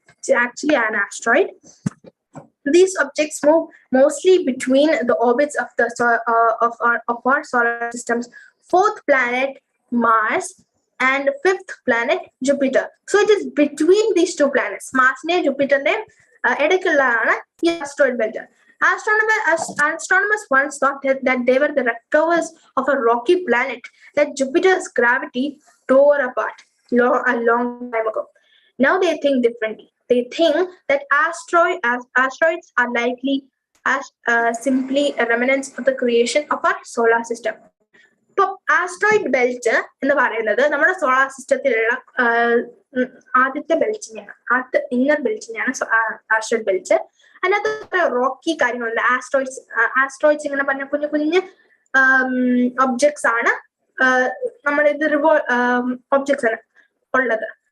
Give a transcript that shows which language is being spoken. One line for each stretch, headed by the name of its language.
English: It's actually an asteroid. These objects move mostly between the orbits of the of our solar system's 4th planet Mars and 5th planet Jupiter. So it is between these 2 planets, Mars and Jupiter.
Malayalam: ഇടയ്ക്കുള്ളതാണ് ഈ asteroid belt.
English: Astronomers once thought that they were the leftovers of a rocky planet that Jupiter's gravity tore apart a long time ago. Now they think differently. They think that asteroids are likely simply a remnants of the creation of our solar system.
Malayalam: ഇപ്പൊ asteroid belt എന്ന് പറയുന്നത് നമ്മുടെ solar സിസ്റ്റത്തിലുള്ള ആദ്യത്തെ ബെൽറ്റിനെയാണ്, ആദ്യത്തെ inner ബെൽറ്റിനെയാണ് asteroid belt. അതിനകത്ത് Rocky കാര്യങ്ങളുണ്ട്. Asteroids ഇങ്ങനെ പറഞ്ഞ കുഞ്ഞു കുഞ്ഞു ഒബ്ജക്ട്സ് ആണ്, നമ്മുടെ ഇത് ഒബ്ജക്ട്സ് ആണ് ഉള്ളത്.